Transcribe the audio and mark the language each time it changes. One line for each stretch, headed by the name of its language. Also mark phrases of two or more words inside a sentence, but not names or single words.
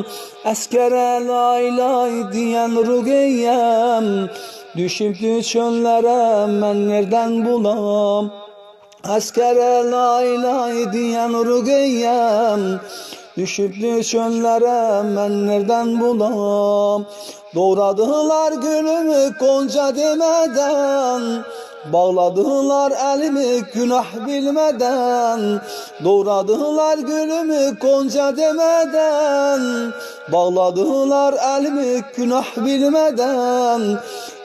Azerbaijani: Əskərə lay lay deyən Ruqiyyəm, düşübdü çöllərə mən
Turkish: nereden bulam.
Azerbaijani: Əskərə lay lay deyən Ruqiyyəm, düşübdü çöllərə mən
Turkish: nereden bulam. Doğradılar gülümü Gonca demeden, bağladılar elimi günah bilmeden. Doğradılar gülümü Gonca demeden, bağladılar elimi günah bilmeden.